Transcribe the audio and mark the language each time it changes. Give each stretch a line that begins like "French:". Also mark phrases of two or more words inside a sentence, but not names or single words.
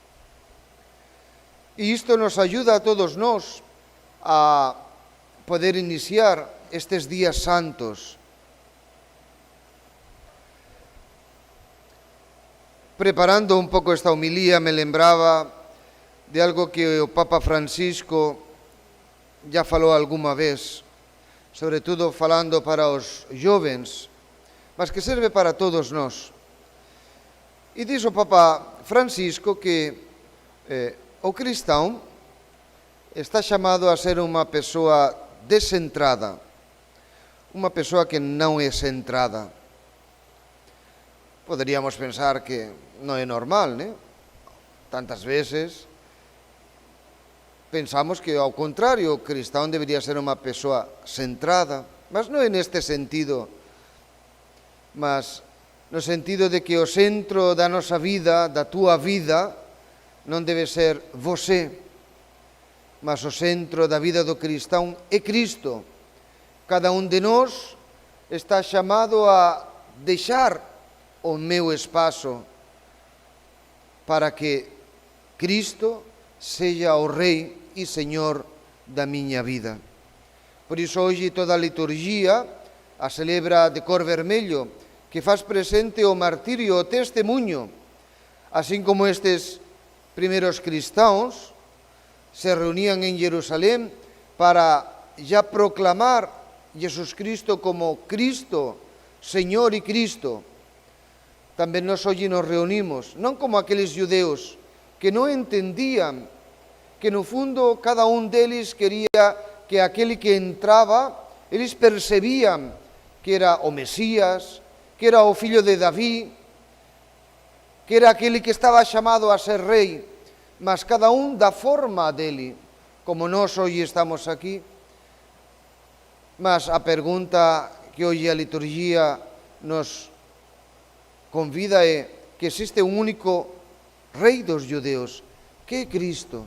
Portuguese: E isto nos ajuda a todos nós a poder iniciar estes días santos. Preparando un pouco esta homilía, me lembraba de algo que o Papa Francisco já falou alguma vez, sobretudo falando para os jovens, mas que serve para todos nós. E diz o Papa Francisco que o cristão está chamado a ser uma pessoa descentrada, uma pessoa que não é centrada.
Galician: Poderíamos pensar que non é normal, né? Tantas veces pensamos que, ao contrario, o cristão debería ser unha persoa centrada, mas non é neste sentido, mas no sentido de que o centro da nosa vida, da túa vida, non debe ser você, mas o centro da vida do cristão é Cristo.
Portuguese: Cada un de nós está chamado a deixar o meu espaço para que Cristo seja o Rei e Señor da miña vida.
Galician: Por iso hoxe toda a liturgia a celebra de cor vermello, que faz presente o martirio, o testemunho, así como estes primeros cristãos se reunían en Jerusalén para ya proclamar Jesus Cristo como Cristo, Señor e Cristo. Tamén nós hoxe nos reunimos, non como aqueles judeus que non entendían que no fundo cada un deles quería que aquele que entraba, eles percebían que era o Mesías, que era o fillo de David,
Portuguese: que era aquele que estaba chamado a ser rei, mas cada un da forma dele, como nós hoje estamos aquí. Mas a pergunta que hoje a liturgia nos convida é que existe un único rei dos judeus, que é Cristo.